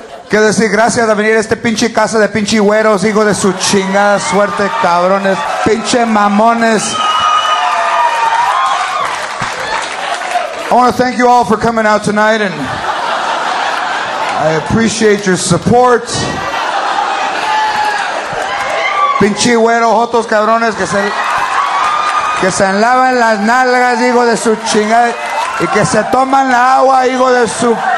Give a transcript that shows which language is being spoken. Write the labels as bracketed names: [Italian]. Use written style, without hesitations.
[Spanish] Quiero decir gracias de venir a este pinche casa de pinche güeros, hijo de su chingada suerte, cabrones, pinche mamones. [English] I want to thank you all for coming out tonight, and I appreciate your support. [Spanish] Pinche güero, otros cabrones que se lavan las nalgas, hijo de su chingada, y que se toman la agua, hijo de su...